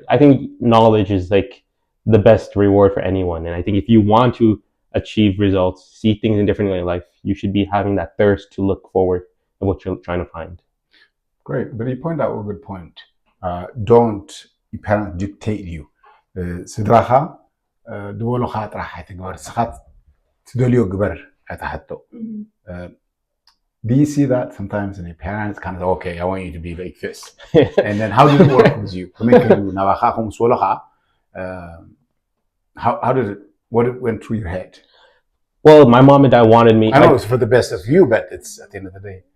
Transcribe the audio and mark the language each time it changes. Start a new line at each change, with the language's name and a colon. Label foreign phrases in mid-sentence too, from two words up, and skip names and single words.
English: I think knowledge is like the best reward for anyone. And I think if you want to achieve results, see things in different ways in life, you should be having that thirst to look forward at what you're trying to find. Great, but you point out a good point. Don't your parents dictate you.
Tigrinya: ስድራኻ ድበሉኻ ጥራሕ ኣይትግበር ንስኻ ትደልዮ ግበር ኣይትሓቶ.
English: Do you see that sometimes in your parents kind of okay, I want you to be like this, and then how did it work with you? How did it? What went through your head? Well, my mom and dad wanted me. I know it's for the best of you, but it's at the end of the day.